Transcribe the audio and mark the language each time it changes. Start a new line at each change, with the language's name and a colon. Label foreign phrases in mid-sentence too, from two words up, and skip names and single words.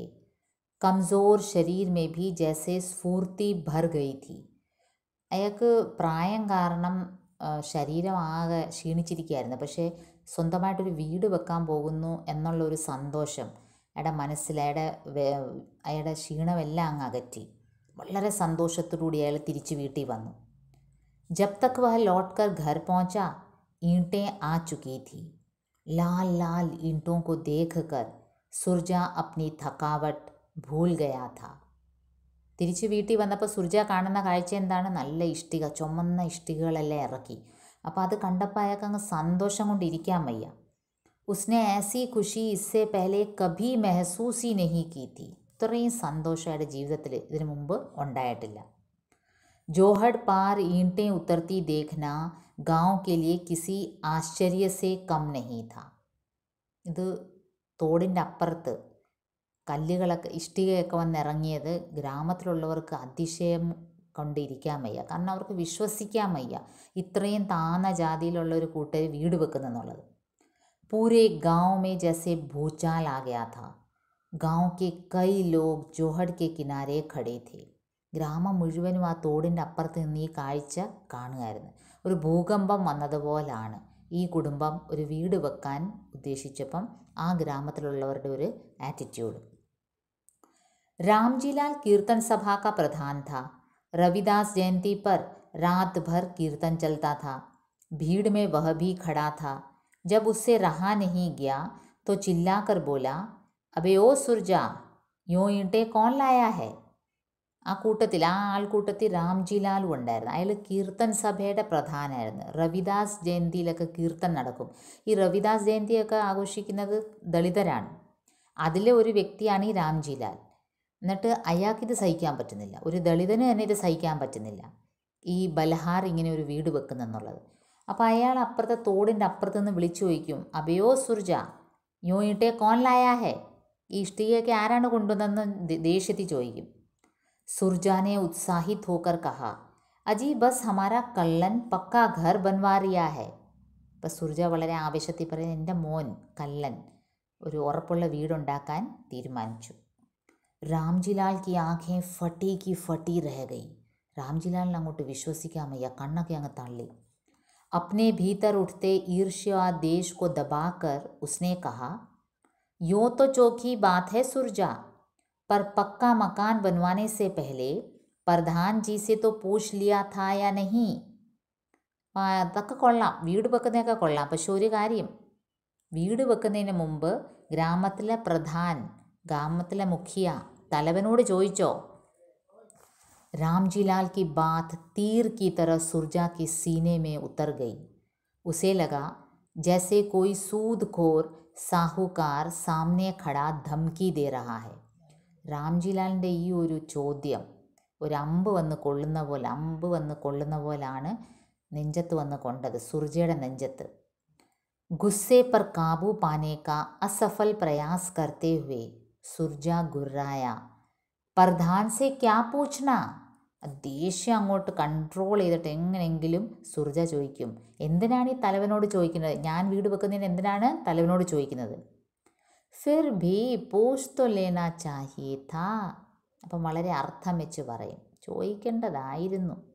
Hindi: कमज़ोर शरीर में भी जैसे स्फूर्ति भर गई थी.
Malayalam: അയാൾക്ക് പ്രായം കാരണം ശരീരം ആകെ ക്ഷീണിച്ചിരിക്കുകയായിരുന്നു. പക്ഷേ സ്വന്തമായിട്ടൊരു വീട് വെക്കാൻ പോകുന്നു എന്നുള്ളൊരു സന്തോഷം അയാളുടെ മനസ്സിൽ, അയാളുടെ ക്ഷീണമെല്ലാം അങ്ങ് അകറ്റി. വളരെ സന്തോഷത്തോടുകൂടി അയാൾ തിരിച്ച് വീട്ടിൽ വന്നു.
Hindi: जब तक वह लौटकर घर पहुंचा, ईंटें आ चुकी थी. लाल लाल ईंटों को देखकर सुरजा अपनी थकावट भूल गया था.
Malayalam: തിരിച്ച് വീട്ടിൽ വന്നപ്പോൾ സുർജ കാണുന്ന കാഴ്ച എന്താണ്? നല്ല ഇഷ്ടിക, ചുമന്ന ഇഷ്ടികകളെല്ലാം ഇറക്കി. അപ്പോൾ അത് കണ്ടപ്പോൾ അയാൾക്ക് അങ്ങ് സന്തോഷം കൊണ്ടിരിക്കാൻ വയ്യ.
Hindi: ഉസ്നെ ऐसी खुशी इससे पहले कभी महसूस ही नहीं की थी.
Malayalam: ഇത്രയും സന്തോഷം അയാളുടെ ജീവിതത്തിൽ ഇതിനു മുമ്പ് ഉണ്ടായിട്ടില്ല.
Hindi: जोहड़ पार ईंटें उतरती देखना गांव के लिए किसी आश्चर्य से कम नहीं था.
Malayalam: ഇത് തോടിൻ്റെ അപ്പുറത്ത് കല്ലുകളൊക്കെ, ഇഷ്ടികയൊക്കെ വന്നിറങ്ങിയത് ഗ്രാമത്തിലുള്ളവർക്ക് അതിശയം കൊണ്ടിരിക്കാൻ വയ്യ. കാരണം അവർക്ക് വിശ്വസിക്കാൻ വയ്യ ഇത്രയും താന്ന ജാതിയിലുള്ള ഒരു കൂട്ടർ വീട് വെക്കുന്നെന്നുള്ളത്.
Hindi: पूरे गांव में जैसे भूचाल आ गया था. गांव के कई लोग जोहड़ के किनारे खड़े थे.
Malayalam: ഗ്രാമം മുഴുവനും ആ തോടിൻ്റെ അപ്പുറത്ത് നിന്ന് ഈ കാഴ്ച കാണുമായിരുന്നു. ഒരു ഭൂകമ്പം വന്നതുപോലാണ് ഈ കുടുംബം ഒരു വീട് വെക്കാൻ ഉദ്ദേശിച്ചപ്പം ആ ഗ്രാമത്തിലുള്ളവരുടെ ഒരു ആറ്റിറ്റ്യൂഡ്.
Hindi: रामजीलाल कीर्तन सभा का प्रधान था. रविदास जयंती पर रात भर कीर्तन चलता था. भीड़ में वह भी खड़ा था. जब उससे रहा नहीं गया तो चिल्लाकर बोला, अबे ओ सुरजा, यूं ईंटें कौन लाया है?
Malayalam: ആ ആൾക്കൂട്ടത്തിൽ രാംജിലാലും ഉണ്ടായിരുന്നു. അയാൾ കീർത്തൻ സഭയുടെ പ്രധാനമായിരുന്നു. റവിദാസ് ജയന്തിയിലൊക്കെ കീർത്തൻ നടക്കും. ഈ റവിദാസ് ജയന്തിയൊക്കെ ആഘോഷിക്കുന്നത് ദളിതരാണ്. അതിലെ ഒരു വ്യക്തിയാണ് ഈ രാംജിലാൽ. എന്നിട്ട് അയാൾക്കിത് സഹിക്കാൻ പറ്റുന്നില്ല, ഒരു ദളിതന് തന്നെ ഇത് സഹിക്കാൻ പറ്റുന്നില്ല, ഈ ബൽഹാർ ഇങ്ങനെ ഒരു വീട് വെക്കുന്നെന്നുള്ളത്. അപ്പോൾ അയാൾ അപ്പുറത്തെ തോടിൻ്റെ അപ്പുറത്ത് നിന്ന് വിളിച്ചു ചോദിക്കും,
Hindi: अबे ओ सुरजा, यूं ईंटें कौन लाया है?
Malayalam: ഈ ഇഷ്ടികയൊക്കെ ആരാണ് കൊണ്ടുവന്നെന്ന് ദേഷ്യത്തിൽ ചോദിക്കും.
Hindi: सुरजा ने उत्साहित होकर कहा, अजी बस हमारा कल्लन पक्का घर बनवा रिया है.
Malayalam: അപ്പം സുർജ വളരെ ആവേശത്തിൽ പറയുന്നത്, എൻ്റെ മോൻ കല്ലൻ ഒരു ഉറപ്പുള്ള വീടുണ്ടാക്കാൻ തീരുമാനിച്ചു.
Hindi: रामजीलाल की आँखें फटी की फटी रह गई.
Malayalam: രാംജിലാലിന് അങ്ങോട്ട് വിശ്വസിക്കാൻ വയ്യ, കണ്ണൊക്കെ അങ്ങ് തള്ളി.
Hindi: अपने भीतर उठते ईर्ष्या देश को दबाकर उसने कहा, यूँ तो चौकी बात है सुरजा, पर पक्का मकान बनवाने से पहले प्रधान जी से तो पूछ लिया था या नहीं?
Malayalam: അതൊക്കെ കൊള്ളാം, വീട് വെക്കുന്നതൊക്കെ കൊള്ളാം, പക്ഷെ ഒരു കാര്യം, വീട് വെക്കുന്നതിന് മുമ്പ് ഗ്രാമത്തിലെ പ്രധാൻ, ഗ്രാമത്തിലെ മുഖ്യ, തലവനോട് ചോദിച്ചോ?
Hindi: रामजीलाल की बात तीर की तरह सुरजा के सीने में उतर गई. उसे लगा जैसे कोई सूदखोर साहूकार सामने खड़ा धमकी दे रहा है.
Malayalam: രാംജിലാലിൻ്റെ ഈ ഒരു ചോദ്യം ഒരു അമ്പ് വന്ന് കൊള്ളുന്ന പോലാണ് നെഞ്ചത്ത് വന്ന് കൊണ്ടത്, സുർജയുടെ നെഞ്ചത്ത്.
Hindi: ഗുസ്സെ पर काबू पाने का असफल प्रयास करते हुए सुरजा गुर्राया, प्रधान से क्या पूछना?
Malayalam: ദേഷ്യം അങ്ങോട്ട് കൺട്രോൾ ചെയ്തിട്ട് എങ്ങനെയെങ്കിലും സുർജ ചോദിക്കും, എന്തിനാണ് ഈ തലവനോട് ചോദിക്കുന്നത്? ഞാൻ വീട് വെക്കുന്നതിന് എന്തിനാണ് തലവനോട് ചോദിക്കുന്നത്?
Hindi: फिर भी पूछ तो लेना चाहिए था.
Malayalam: അപ്പം വളരെ അർത്ഥം വെച്ച് പറയും, ചോദിക്കേണ്ടതായിരുന്നു.